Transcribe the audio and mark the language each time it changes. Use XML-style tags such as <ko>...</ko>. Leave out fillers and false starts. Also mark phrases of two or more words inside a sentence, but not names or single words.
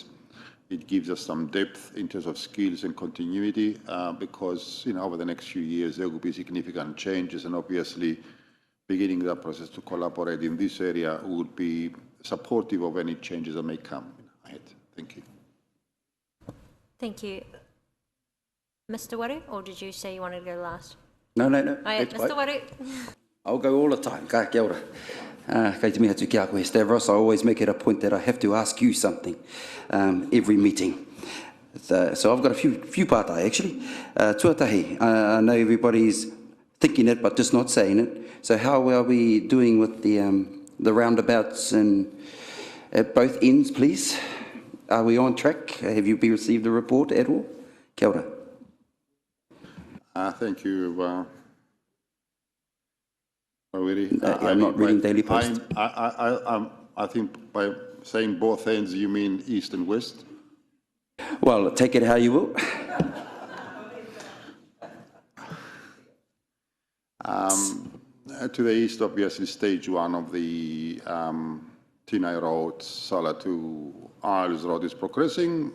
<en>It gives us some depth in terms of skills and continuity, because over the next few years there will be significant changes, and obviously beginning that process to collaborate in this area would be supportive of any changes that may come ahead. Thank you. Thank you. Mr. Waru, or did you say you wanted to go last? No. Oh, yeah, Mr. Waru. I'll go all the time.</en> <mi>Ka kia ora. Kei te miha tu kia koe, Stavros.</mi> <en>I always make it a point that I have to ask you something every meeting. So I've got a few partai, actually. Tuatahi, I know everybody's thinking it, but just not saying it. So how are we doing with the roundabouts and at both ends, please? Are we on track? Have you received the report at all?</en> <mi>Kia ora.</mi> <en>Thank you. I'm not reading Daily Post. I think by saying both ends, you mean east and west? Well, take it how you will. To the east, obviously, stage 1 of the Tinai Road, Sala to Isles Road is progressing.</en>